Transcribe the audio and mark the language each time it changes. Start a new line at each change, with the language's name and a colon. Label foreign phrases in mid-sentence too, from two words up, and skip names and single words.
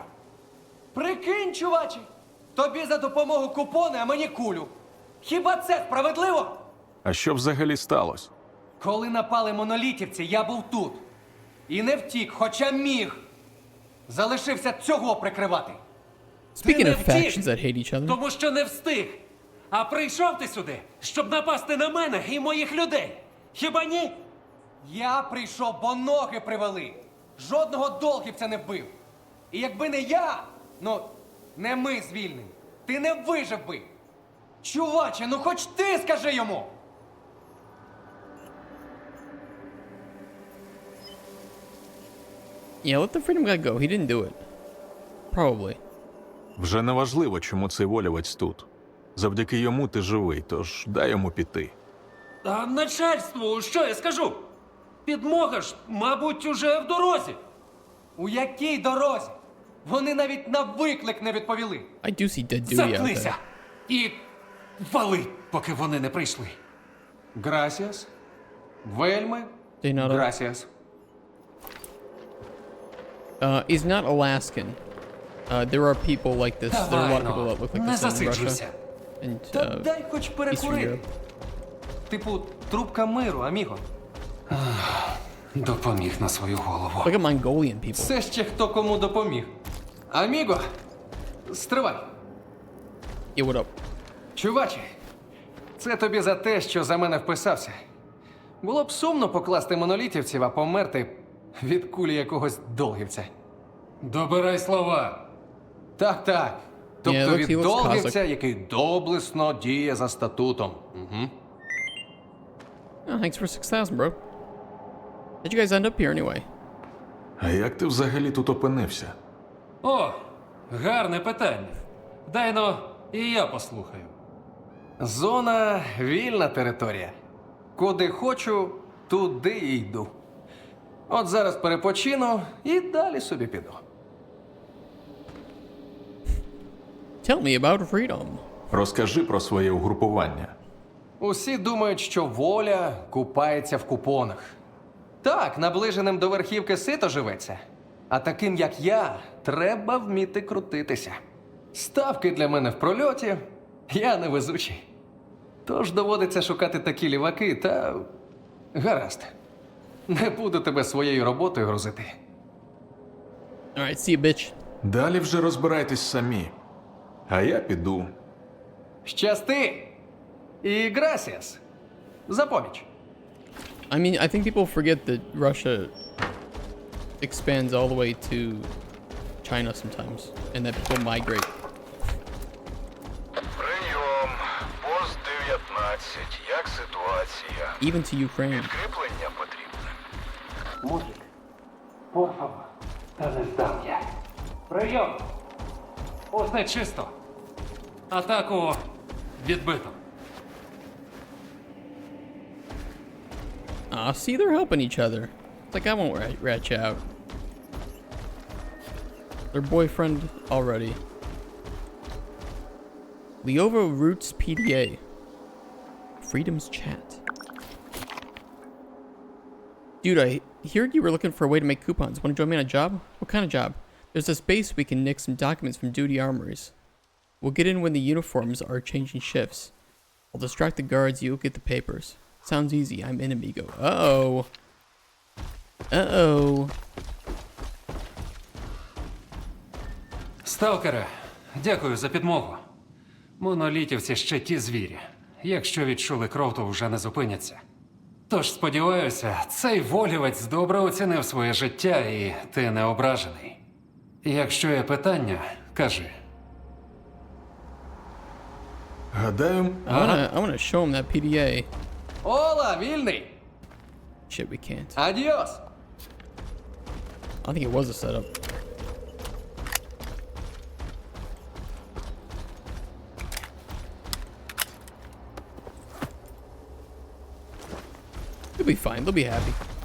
Ukrainian: Прикинь, чуваче, тобі за допомогу купони, а мені кулю. Хіба це справедливо? А що взагалі сталося? Коли напали монолітівці, я був тут. І не втік, хоча міг. Залишився цього прикривати.
English: Speaking
Ukrainian: не
English: of
Ukrainian: втік,
English: factions that hate each other.
Ukrainian: Тому що не встиг. А прийшов ти сюди, щоб напасти на мене і моїх людей. Хіба ні? Я прийшов, бо ноги привели. Жодного долгівця не вбив. І якби не я, ну, не ми звільнені, ти не вижив би. Чуваче, ну хоч ти скажи йому.
English: Yeah, let the freedom guy go. He didn't do it. Probably.
Ukrainian: Вже не важливо, чому цей волівець тут. Завдяки йому ти живий, тож дай йому піти. А начальству, що я скажу? Підмога ж, мабуть, уже в дорозі. У якій дорозі? Вони навіть на виклик не відповіли.
English: I do see dead duty out
Ukrainian: Заткнися
English: there.
Ukrainian: і вали, поки вони не прийшли. Грасіас. Вельми.
English: They not
Ukrainian: Грасіас.
English: He's not Alaskan. There are people like this. There are a lot of people that look like
Ukrainian: Не
English: this in Russia
Ukrainian: засиджуйся.
English: and
Ukrainian: Та дай хоч
English: Eastern
Ukrainian: перекурити.
English: Europe.
Ukrainian: Типу, трубка миру, аміго. Допоміг на свою голову.
English: Look at Mongolian people.
Ukrainian: Це ще хто кому допоміг. Аміго, стривай.
English: Yeah, what up?
Ukrainian: Чуваче, це тобі за те, що за мене вписався. Було б сумно покласти монолітівців, а померти від кулі якогось долгівця. Добирай слова. Так, так. Тобто
English: look,
Ukrainian: від
English: he looks
Ukrainian: долгівця,
English: Cossack.
Ukrainian: який доблесно діє за статутом. Угу.
English: Oh, thanks for 6,000, bro. How'd you guys end up here anyway?
Ukrainian: А як ти взагалі тут опинився? О, гарне питання. Дай-но, і я послухаю. Зона – вільна територія. Куди хочу, туди і йду. От зараз перепочину і далі собі піду.
English: Tell me about freedom.
Ukrainian: Розкажи про своє угрупування. Усі думають, що воля купається в купонах. Так, наближеним до верхівки сито живеться. А таким, як я, треба вміти крутитися. Ставки для мене в прольоті, я невезучий. Тож доводиться шукати такі ліваки, та гаразд. Не буду тебе своєю роботою грузити.
English: Alright, see you, bitch.
Ukrainian: Далі вже розбирайтесь самі. А я піду. Щасти! І грасіас! За поміч!
English: I mean, I think people forget that Russia expands all the way to China sometimes, and that people migrate.
Ukrainian: Прийом. Пост 19. Як ситуація?
English: Even to Ukraine.
Ukrainian: Підкріплення потрібне. Мужик,
Spanish: por favor,
Ukrainian: та не здам я. Прийом! Усе чисто. Атаку відбито.
English: Ah, see, they're helping each other. It's like I won't rat you out. Their boyfriend already. Leova Roots PDA. Freedom's chat. Dude, I heard you were looking for a way to make coupons. Want to join me on a job? What kind of job? There's this base we can nick some documents from duty armories. We'll get in when the uniforms are changing shifts. I'll distract the guards, you'll get the papers. Sounds easy, I'm in Amigo. Uh-oh. Uh-oh.
Ukrainian: Сталкере, дякую за підмогу. Монолітівці ще ті звірі. Якщо відчули кров, то вже не зупиняться. Тож, сподіваюся, цей волівець добре оцінив своє життя і ти не ображений. Якщо є питання, кажи. Гадаю,
English: I wanna show him that PDA.
Ukrainian: Ола, вільний!
English: Shit, we can't.
Ukrainian: Адіос!
English: I think it was a setup. They'll be fine. They'll be happy.